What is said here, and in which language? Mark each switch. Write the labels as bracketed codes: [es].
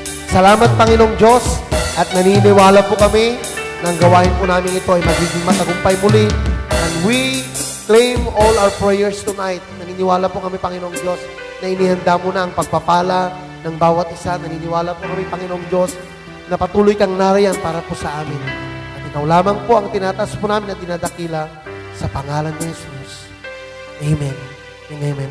[tl] Salamat, Panginoong Diyos, at naniniwala po kami na ang gawain po namin ito ay magiging matagumpay muli. [en] And we claim all our prayers tonight. [tl] Naniniwala po kami, Panginoong Diyos, na inihanda mo na ang pagpapala ng bawat isa. Naniniwala po kami, Panginoong Diyos, na patuloy kang nariyan para po sa amin. At ikaw lamang po ang tinataas po namin at dinadakila sa pangalan ni Jesus. Amen. Amen.